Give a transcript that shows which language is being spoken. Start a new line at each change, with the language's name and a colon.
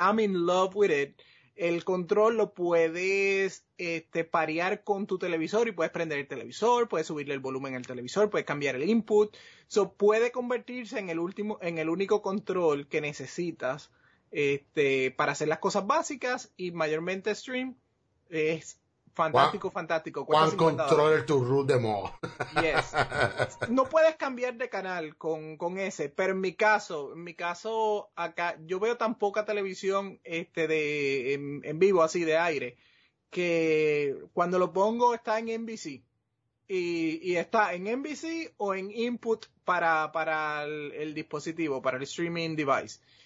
English: I'm in love with it.
Spanish: El control lo puedes parear con tu televisor y puedes prender el televisor, puedes subirle el volumen al televisor, puedes cambiar el input. So, puede convertirse en el único control que necesitas para hacer las cosas básicas y mayormente stream. Es fantástico, fantástico.
English: One controller to rule them all. Yes.
Spanish: No puedes cambiar de canal con ese, pero en mi caso acá, yo veo tan poca televisión en vivo, así de aire, que cuando lo pongo está en NBC. Y está en NBC o en input para el dispositivo, para el streaming device.